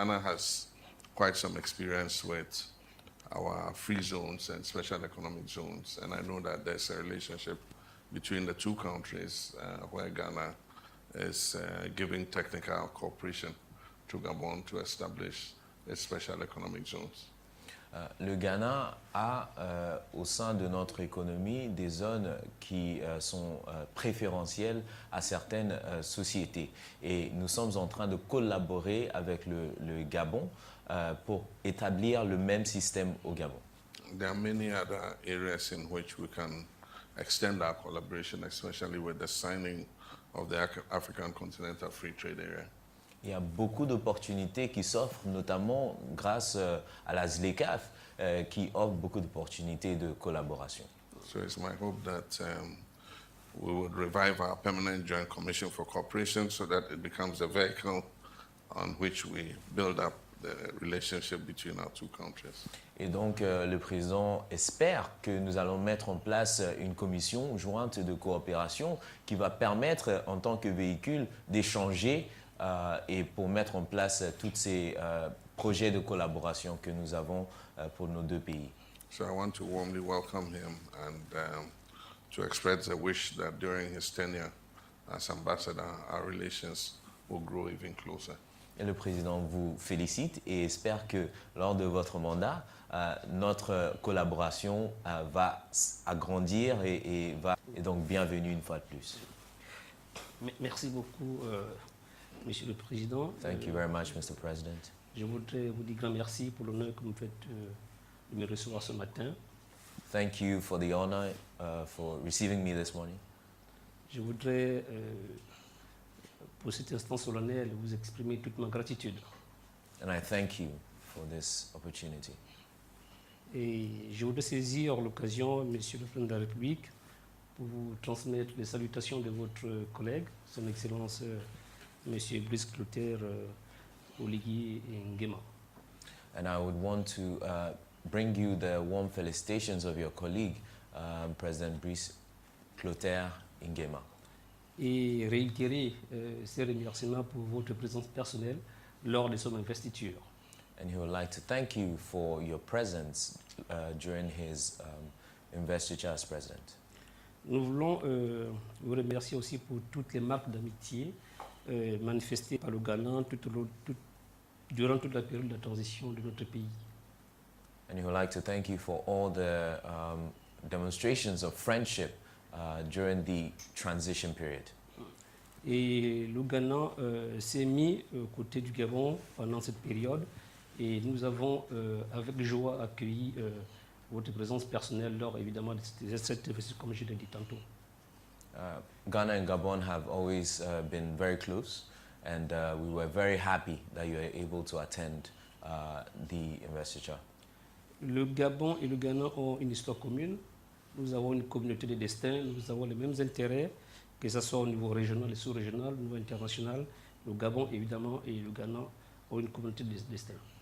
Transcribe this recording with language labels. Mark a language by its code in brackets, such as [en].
[en] Ghana has quite some experience with our free zones and special economic zones, and I know that there's a relationship between the 2 countries where Ghana is giving technical cooperation to Gabon to establish its special economic zones. [fr] Le Ghana a au sein de notre économie des zones qui sont préférentielles à certaines sociétés. Et nous sommes en train de collaborer avec le Gabon pour établir le même système au Gabon. [en] There are many other areas in which we can extend our collaboration, especially with the signing of the African Continental Free Trade Area. [fr] Il y a beaucoup d'opportunités qui s'offrent, notamment grâce à la ZLECAf, qui offre beaucoup d'opportunités de collaboration. [en] So it's my hope that we would revive our Permanent Joint Commission for Cooperation so that it becomes a vehicle on which we build up the relationship between our two countries. [fr] Et donc, le président espère que nous allons mettre en place une commission jointe de coopération qui va permettre, en tant que véhicule, d'échanger et pour mettre en place tous ces projets de collaboration que nous avons pour nos deux pays. [en] So I want to warmly welcome him and to express a wish that during his tenure as ambassador, our relations will grow even closer. [fr] Et le président vous félicite et espère que lors de votre mandat, notre collaboration va agrandir et donc bienvenue une fois de plus. Merci beaucoup, Monsieur le Président. [en] Thank you very much, Mr. President. [fr] Je voudrais vous dire grand merci pour l'honneur que vous me faites de me recevoir ce matin. [en] Thank you for the honor for receiving me this morning. [fr] Je voudrais, pour cet instant solennel, vous exprimer toute ma gratitude. [en] And I thank you for this opportunity. [fr] Et je voudrais saisir l'occasion, Monsieur le Président de la République, pour vous transmettre les salutations de votre collègue, Son Excellence Monsieur Brice Clotaire Oligui Nguema. [en] And I would want to bring you the warm felicitations of your colleague, President Brice Clotaire Nguema. [fr] Et réitérer ces remerciements pour votre présence personnelle lors de son investiture. [en] And he would like to thank you for your presence during his investiture as president. [fr] Nous voulons vous remercier aussi pour toutes les marques d'amitié manifestées par le Ghana durant toute la période de la transition de notre pays. [en] And he would like to thank you for all the demonstrations of friendship during the transition period. [fr] Et le Ghana s'est mis aux côtés du Gabon pendant cette période et nous avons avec joie accueilli votre présence personnelle lors évidemment de cette investiture, comme je l'ai dit tantôt. [en] Ghana and Gabon have always been very close, and we were very happy that you were able to attend the investiture. [fr] Le Gabon et le Ghana ont une histoire commune. Nous avons une communauté de destin, nous avons les mêmes intérêts, que ce soit au niveau régional et sous-régional, au niveau international. Le Gabon, évidemment, et le Ghana ont une communauté de destin.